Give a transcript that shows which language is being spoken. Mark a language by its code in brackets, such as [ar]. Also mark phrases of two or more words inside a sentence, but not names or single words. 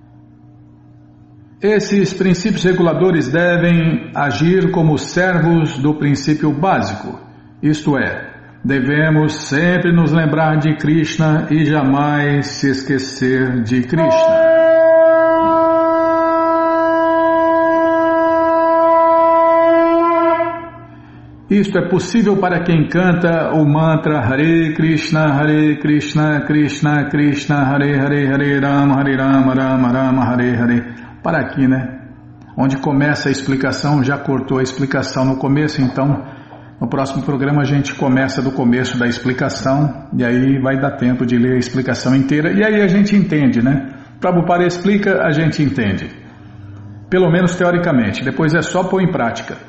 [pt] Esses princípios reguladores devem agir como servos do princípio básico, isto é, devemos sempre nos lembrar de Krishna e jamais se esquecer de Krishna. Isto é possível para quem canta o mantra [sa] हरे कृष्ण कृष्ण कृष्ण हरे राम राम राम हरे हरे. [pt] Para aqui, né? Onde começa a explicação, já cortou a explicação no começo, então no próximo programa a gente começa do começo da explicação e aí vai dar tempo de ler a explicação inteira e aí a gente entende, né? Prabhupada explica, a gente entende. Pelo menos teoricamente, depois é só pôr em prática.